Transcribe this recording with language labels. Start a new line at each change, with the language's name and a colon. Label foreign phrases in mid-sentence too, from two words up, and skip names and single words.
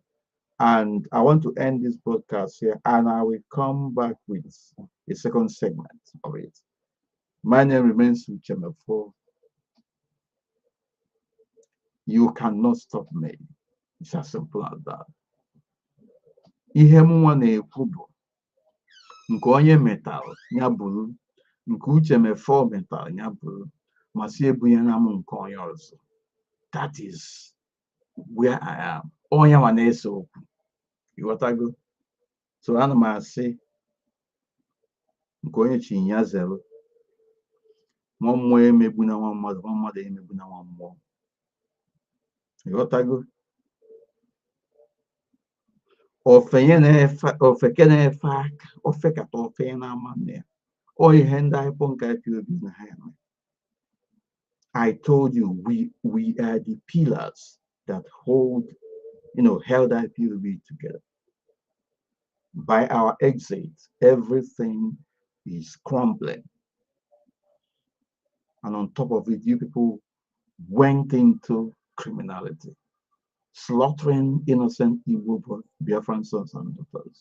English: And I want to end this broadcast here and I will come back with a second segment of it. My name remains Uchemefo. You cannot stop me. It's as simple as that.
Igbo: Ihe mụnwa na-ekwu bụ nke onye metalụ ya bụrụ, nke uche mefọ metalụ ya bụrụ, ma si ebunyela m nke onye ọzọ.
English: That is where I am.
Igbo: Onye ma na-ese okwu. Ịghọtago? So ana m asị nke onye chi ya zere. Nwa mmụọ emegbu na nwa mmadụ, nwa mmadụ emegbu na nwa mmụọ. Ịghọtago? Ofeke na-efe aka, ofekata ofe na-ama nne ya. Ọ ihe ndị anyị kpọ nke IPOB na ha eme.
English: I told you we are the pillars that held IPOB together. By our exit, everything is crumbling. And on top of it, you people went into criminality, slaughtering innocent Igbo Biafran sons and daughters.